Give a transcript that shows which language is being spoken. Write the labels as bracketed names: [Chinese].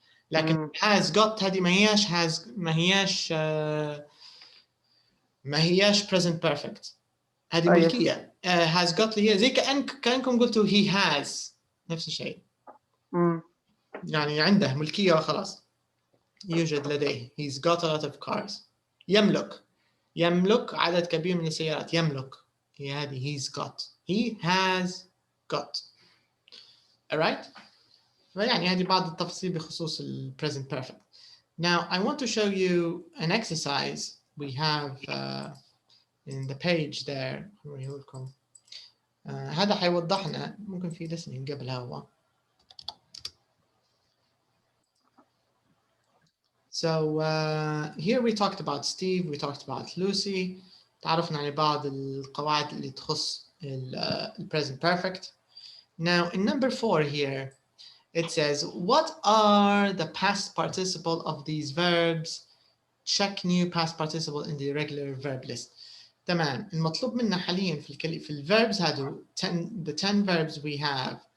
[Arabic] لكن has got هذه ما هياش ما هياش present perfect. هذه [English] yes. [Arabic] ملكية. has got اللي هي زي كأنكم قلتوا [English] he has، [Arabic] نفس الشيء. يعني عنده ملكية وخلاص، يوجد لديه. [English] he's got a lot of cars. [Arabic] يملك عدد كبير من السيارات. يملك هي هذه [English] he's got. he has got. alright. [Arabic] فيعني هذه بعض التفاصيل بخصوص ال present perfect. [English] Now I want to show you an exercise we have in the page there. [Arabic] هذا حيوضحنا، ممكن في listening قبلها هو. [English] So here we talked about Steve, we talked about Lucy. [Arabic] تعرفنا على بعض القواعد اللي تخص ال present perfect. [English] Now in number 4 here, it says, what are the past participle of these verbs? Check new past participle in the irregular verb list. [Arabic] تمام. المطلوب منا حاليا في ال verbs هادو [English] the 10 verbs we have.